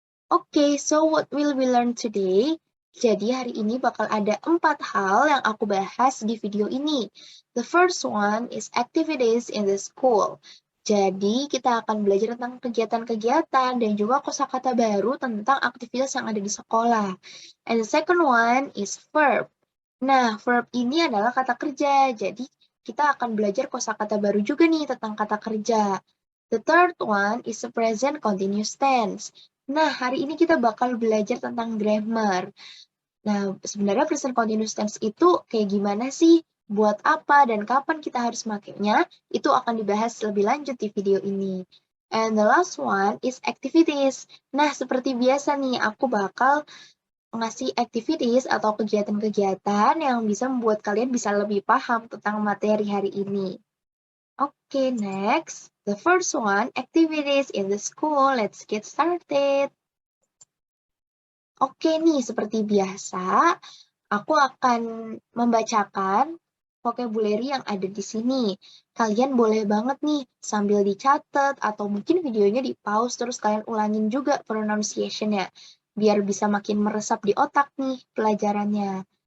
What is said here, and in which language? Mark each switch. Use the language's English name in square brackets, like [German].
[English] Oke, so what will we learn today? [Indonesian] Jadi hari ini bakal ada 4 hal yang aku bahas di video ini. [English] The first one is activities in the school. [Indonesian] Jadi kita akan belajar tentang kegiatan-kegiatan dan juga kosakata baru tentang aktivitas yang ada di sekolah. [English] And the second one is verb. [Indonesian] Nah, verb ini adalah kata kerja. Jadi kita akan belajar kosakata baru juga nih tentang kata kerja. [English] The third one is a present continuous tense. [Indonesian] Nah, hari ini kita bakal belajar tentang grammar. Nah, sebenarnya present continuous tense itu kayak gimana sih? Buat apa dan kapan kita harus makainya? Itu akan dibahas lebih lanjut di video ini. [English] And the last one is activities. [Indonesian] Nah, seperti biasa nih, aku bakal ngasih activities atau kegiatan-kegiatan yang bisa membuat kalian bisa lebih paham tentang materi hari ini. [English] Okay, next. The first one, activities in the school. Let's get started. [Indonesian] Oke nih, seperti biasa, aku akan membacakan vocabulary yang ada di sini. Kalian boleh banget nih sambil dicatat atau mungkin videonya di-pause terus kalian ulangin juga pronunciation-nya biar bisa makin meresap di otak nih pelajarannya.